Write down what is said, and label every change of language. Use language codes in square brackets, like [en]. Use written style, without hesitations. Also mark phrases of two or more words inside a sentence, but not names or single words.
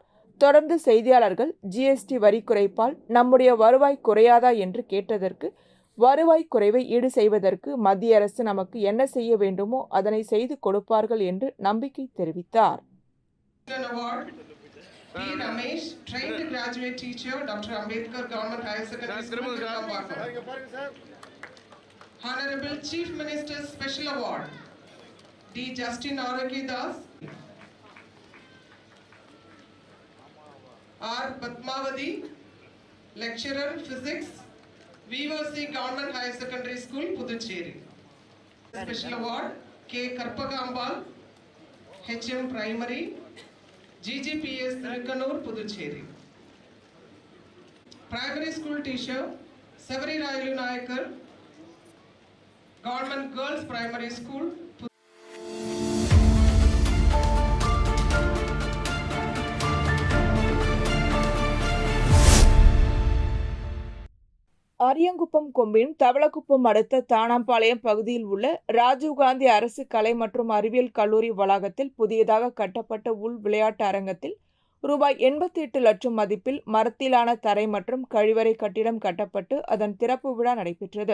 [ta] தொடர்ந்து செய்தியாளர்கள் GST வரி குறைப்பால் நம்முடைய வருவாய் குறையாதா என்று கேட்டதற்கு, வருவாய் குறைவை ஈடு செய்வதற்கு மத்திய அரசு நமக்கு என்ன செய்ய வேண்டுமோ அதனை செய்து கொடுப்பார்கள் என்று நம்பிக்கை தெரிவித்தார். [en] Ramesh, trained graduate teacher, Dr. Ambedkar Government Higher Secondary School, Kirkambakkam. Honorable Chief Minister's Special Award, D. Justin Arogidas, R. Padmavati, Lecturer Physics, VOC Government Higher Secondary School, Puducherry. Special Award, K. Karpagambal, HM Primary, GGPS Thirukkanur, Puducherry. Primary School Teacher, Savary Railu Nayakar, Government Girls Primary School, [ta] அரியங்குப்பம் கொம்பின் தவளக்குப்பம் அடுத்த தானாம்பாளையம் பகுதியில் உள்ள ராஜீவ்காந்தி அரசு கலை மற்றும் அறிவியல் கல்லூரி வளாகத்தில் புதியதாக கட்டப்பட்ட உள் விளையாட்டு அரங்கத்தில் ரூபாய் 88 லட்சம் மதிப்பில் மரத்திலான தரை மற்றும் கழிவறை கட்டிடம் கட்டப்பட்டு அதன் திறப்பு விழா நடைபெற்றது.